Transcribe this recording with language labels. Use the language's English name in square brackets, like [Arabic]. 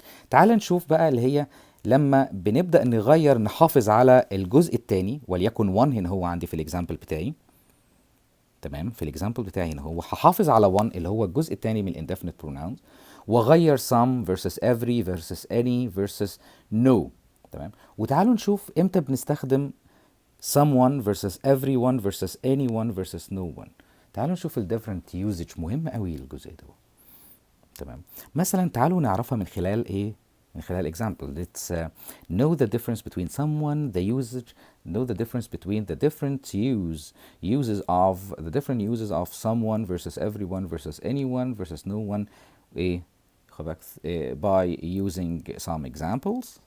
[Arabic] تعال نشوف بقى اللي هي لما بنبدأ نغير نحافظ على الجزء الثاني، وليكن 1 هنا هو عندي في الاكزامبل بتاعي. تمام، في الاكزامبل بتاعي هنا هو هحافظ على 1 اللي هو الجزء الثاني من indefinite pronouns، واغير [English] some versus every versus any versus no. [Arabic] تمام، وتعالوا نشوف امتى بنستخدم [English] someone versus everyone versus anyone versus no one. [Arabic] تعالوا نشوف ال [English] different usage، [Arabic] مهم قوي الجزء ده. تمام، مثلا تعالوا نعرفها من خلال ايه؟ من خلال example. [English] Let's know the difference between someone, the usage, know the difference between the different uses of someone versus everyone versus anyone versus no one. [Arabic] ايه [English] by using some examples.